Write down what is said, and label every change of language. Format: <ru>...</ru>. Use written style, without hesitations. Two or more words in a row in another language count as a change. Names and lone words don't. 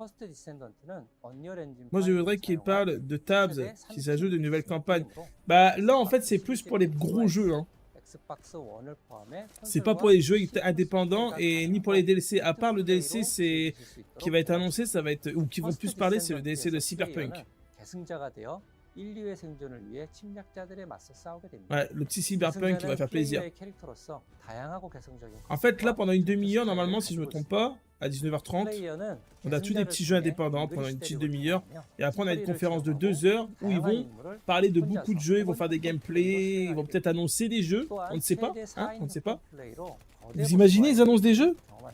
<fr>Moi, je voudrais qu'il parle de tabs, qui s'ajoutent de nouvelles campagnes. Bah là, en fait, c'est plus pour les gros jeux. Hein. C'est pas pour les jeux indépendants et ni pour les DLC. À part le DLC qui va être annoncé, ça va être ou qui vont plus parler, c'est le DLC de Cyberpunk.</fr> <ko>인류의 생존을 위해 침략자들에 맞서 싸우게 됩니다.</ko> <fr>Ouais, le petit cyberpunk qui va faire plaisir.</fr> <ko>플레이어의 캐릭터로서 다양하고 개성적인</ko> <fr>En fait, là, pendant une demi-heure,</fr> <ko>스타일을</ko> <fr>normalement, si je me</fr> <ko>가지고</ko> <fr>trompe</fr> <ko>있습니다.</ko> <fr>pas, à 19h30,</fr> <ko>플레이어는</ko> <fr>on a tous des petits jeux indépendants pendant une petite demi-heure. Et après, on a une conférence de 2 heures où ils vont parler de beaucoup de jeux, ils vont faire des gameplays, ils vont peut-être annoncer des jeux. On ne sait pas, hein, on ne sait pas. Vous imaginez, ils annoncent des jeux?</fr>